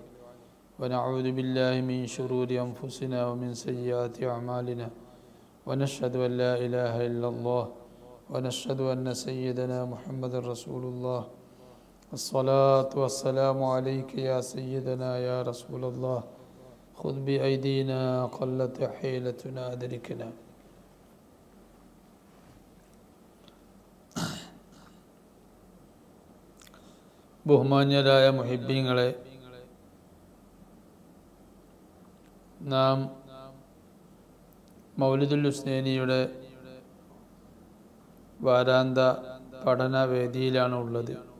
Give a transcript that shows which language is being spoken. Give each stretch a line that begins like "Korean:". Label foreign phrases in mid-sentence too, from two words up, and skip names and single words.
Arabic: ونعوذ بالله من شرور أنفسنا ومن سيئات أعمالنا ونشهد أن لا إله إلا الله ونشهد أن سيدنا محمد رسول الله الصلاة والسلام عليك يا سيدنا يا رسول الله خذ بأيدينا قلت حيلتنا أدركنا
Malayalam: ബഹുമാന്യരായ മുഹിബ്ബീങ്ങളെ, നാം മൗലിദുൽ ഹുസ്നൈനിയുടെ വാരാന്ത പഠനവേദിയിലാണ് ഉള്ളത്.